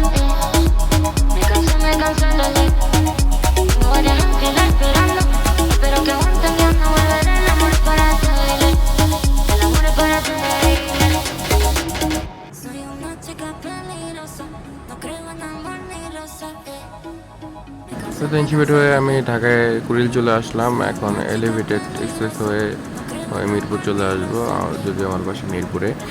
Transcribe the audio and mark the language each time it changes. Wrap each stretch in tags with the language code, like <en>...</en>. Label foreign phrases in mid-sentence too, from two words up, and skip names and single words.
<es>Me cansé, lele. Tengo varias en fila esperando, espero que aguanten que no volveré. El amor es para débiles, el amor es para débiles. Soy una chica peligrosa, no creo en amor ni rosa.</es> <bn>তো তিনশো ফিট হয়ে আমি ঢাকায় কুড়িল চলে আসলাম। এখন এলিভেটেড এক্সপ্রেস হয়ে মিরপুর চলে আসবো, যদি আমার বাসা মিরপুরে।</bn>